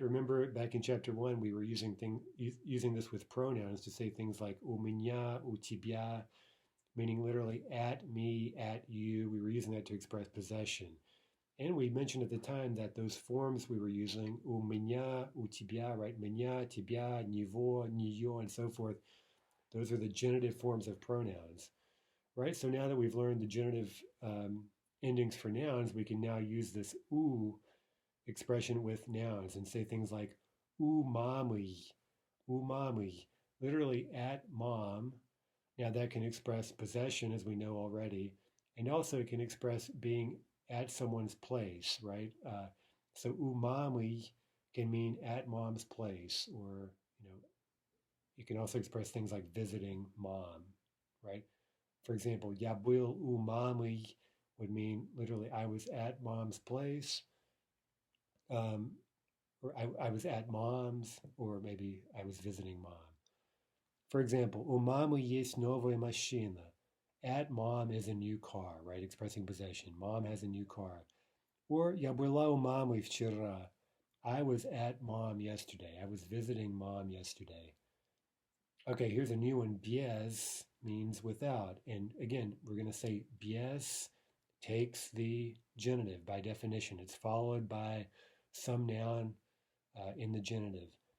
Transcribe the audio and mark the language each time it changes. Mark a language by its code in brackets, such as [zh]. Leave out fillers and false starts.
[en] Remember back in chapter 1, we were using this with pronouns to say things like у меня, у тебя, meaning literally at me, at you. We were using that to express possession. And we mentioned at the time that those forms we were using, у меня, у тебя, right? [ru] Меня, тебя, него, нее, and so forth. [en] Those are the genitive forms of pronouns, right? So now that we've learned the genitive endings for nouns, we can now use this u expression with nouns and say things like u mami, literally at mom. Now that can express possession, as we know already, and also it can express being at someone's place, right? So umami can mean at mom's place, or you can also express things like visiting mom, right? For example, я был у мамы would mean literally I was at mom's place, or I was at mom's, or maybe I was visiting mom. [ru] For example, у мамы есть новая машина. [en] At mom is a new car, right? Expressing possession. Mom has a new car. [ru] Or я была у мамы вчера. [en] I was at mom yesterday. I was visiting mom yesterday. Okay, here's a new one. Без means without. And again, we're going to say без takes the genitive by definition. It's followed by some noun in the genitive.